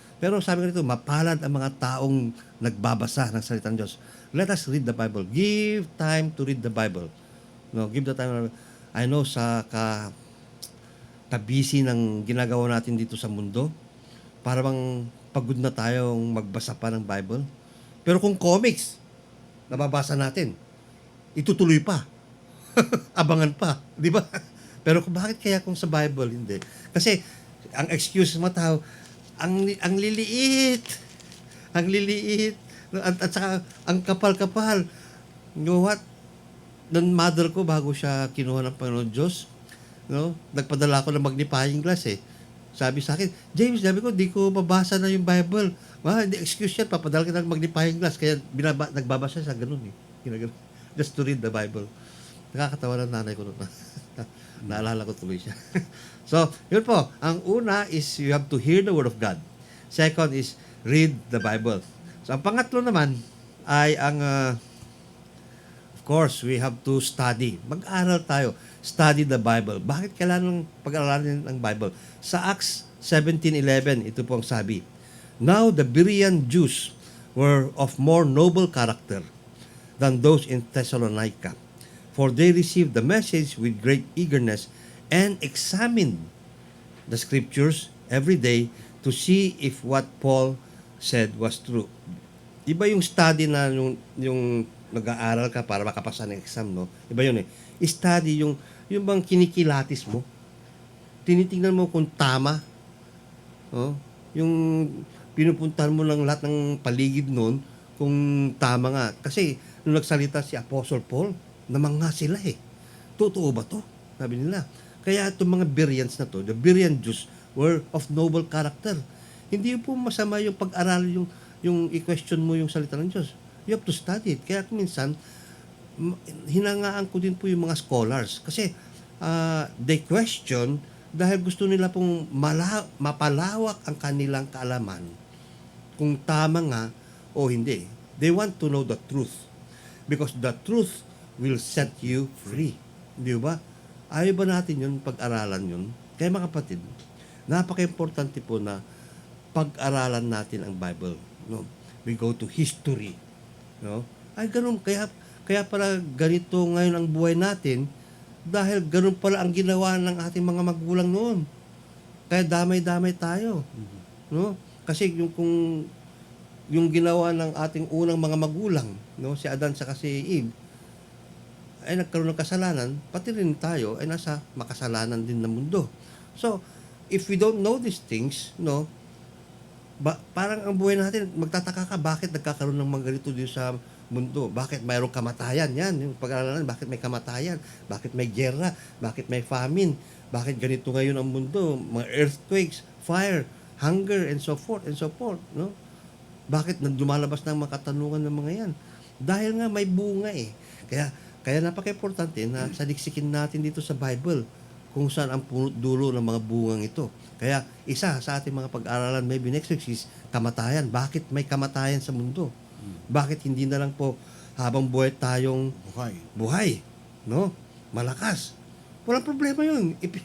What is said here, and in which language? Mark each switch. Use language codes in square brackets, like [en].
[tl] Pero sabi ko nito, mapalad ang mga taong nagbabasa ng salita ng Diyos. [en] Let us read the Bible. Give time to read the Bible. No, give the time. I know [tl] sa ka-busy ng ginagawa natin dito sa mundo, para bang pagod na tayong magbasa pa ng Bible. Pero kung comics, nababasa natin, itutuloy pa. Abangan pa, di ba? Pero bakit kaya kung sa Bible, hindi? Kasi, ang excuse mo tao, ang liliit. Ang liliit. At saka, ang kapal-kapal. [en] You know what? [tl] Nung mother ko, bago siya kinuha ng Panginoon Diyos, no? Nagpadala ako ng magnifying glass eh. Sabi sa akin, James, sabi ko, di ko mabasa na yung Bible. Hindi excuse yan, papadala kita ng magnifying glass. Kaya nagbabasa siya sa ganun eh. Ginagano. [en] Just to read the Bible. [tl] Nakakatawa ng nanay ko noon. Naalala ko tuloy siya. So, yun po. Ang una [en] is you have to hear the Word of God. Second is read the Bible. So, [tl] ang pangatlo naman ay ang, [en] of course, we have to study. [tl] Mag-aral tayo. [en] Study the Bible. [tl] Bakit kailangan pag-aralan ang Bible? Sa Acts 17:11, ito po ang sabi. [en] Now the Berean Jews were of more noble character than those in Thessalonica, for they received the message with great eagerness and examined the scriptures every day to see if what Paul said was true. [tl] Iba yung study na yung nag-aaral ka para makapasa ng exam, no? Iba yun eh. Study yung bang kinikilatis mo. Tinitingnan mo kung tama. Oh, yung pinupuntahan mo lang lahat ng paligid noon kung tama nga. Kasi nung nagsalita si Apostle Paul, namangha sila eh. Totoo ba to? Sabi nila. Kaya itong mga Bereans na to, [en] the Berean Jews were of noble character. [tl] Hindi po masama yung pag-aral, yung i-question mo yung salita ng Diyos. [en] You have to study it. [tl] Kaya minsan, hinangaan ko din po yung mga scholars. Kasi [en] they question [tl] dahil gusto nila pong mapalawak ang kanilang kaalaman kung tama nga o hindi. [en] They want to know the truth. Because the truth will set you free. [tl] Di ba? Ayaw ba natin yun, pag-aralan yun? Kaya mga kapatid, napaka-importante po na pag-aralan natin ang Bible. No? [en] We go to history. [tl] No? Ay, ganun. Kaya pala ganito ngayon ang buhay natin dahil ganun pala ang ginawa ng ating mga magulang noon. Kaya damay-damay tayo. No? Kasi yung ginawa ng ating unang mga magulang, no, si Adan sa si Eve, ay nagkaroon ng kasalanan, pati rin tayo ay nasa makasalanan din na mundo. So, [en] if we don't know these things, [tl] no, parang ang buhay natin, magtataka ka, bakit nagkakaroon ng mga ganito dito sa mundo? Bakit mayroong kamatayan? Yan, yung pag-aaralan, bakit may kamatayan? Bakit may gera? Bakit may famine? Bakit ganito ngayon ang mundo? [en] Mga earthquakes, fire, hunger, and so forth, no? [tl] Bakit lumalabas ng mga katanungan ng mga yan? Dahil nga may bunga eh. Kaya napaka-importante na saliksikin natin dito sa Bible kung saan ang punot dulo ng mga bungang ito. Kaya isa sa ating mga pag-aralan [en] maybe next week [tl] is kamatayan. Bakit may kamatayan sa mundo? Bakit hindi na lang po habang buhay tayong buhay, no? Malakas. Walang problema yun.